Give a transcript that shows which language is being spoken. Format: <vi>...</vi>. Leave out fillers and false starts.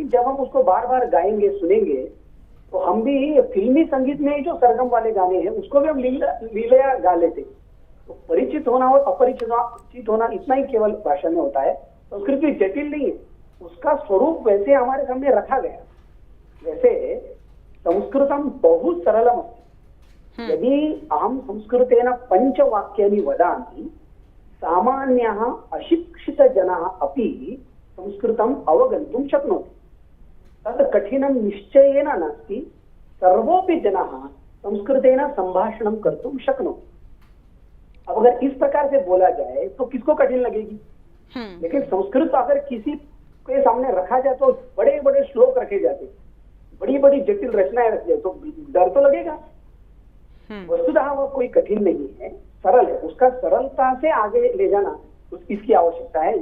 <hi>लेकिन जब हम उसको बार बार गाएंगे, सुनेंगे, तो हम भी फिल्मी संगीत में जो सरगम वाले गाने हैं उसको भी हम लीला गा लेते। तो परिचित होना और अपरिचित होना इतना ही केवल भाषा में होता है। संस्कृत भी जटिल नहीं है, उसका स्वरूप वैसे हमारे सामने रखा गया।</hi> <sa>जैसे संस्कृतम बहु सरलम अस्ति, यदि अहम संस्कृतेन पंचवाक्यानि वदामि, सामान्यः अशिक्षितजनः अपि संस्कृतम अवगन्तुं शक्नोति, तत् कठिनं निश्चयेन नास्ति, सर्वोऽपि जनः संस्कृतेन संभाषणं कर्तुं शक्नोति।</sa> <hi>अब अगर इस प्रकार से बोला जाए तो किसको कठिन लगेगी? लेकिन संस्कृत अगर किसी के सामने रखा जाए तो बड़े बड़े श्लोक रखे जाते, बड़ी बड़ी जटिल रचनाएं रखी जाए, तो डर तो लगेगा। वस्तुतः वो कोई कठिन नहीं है, सरल है। उसका सरलता से आगे ले जाना इसकी आवश्यकता है।</hi>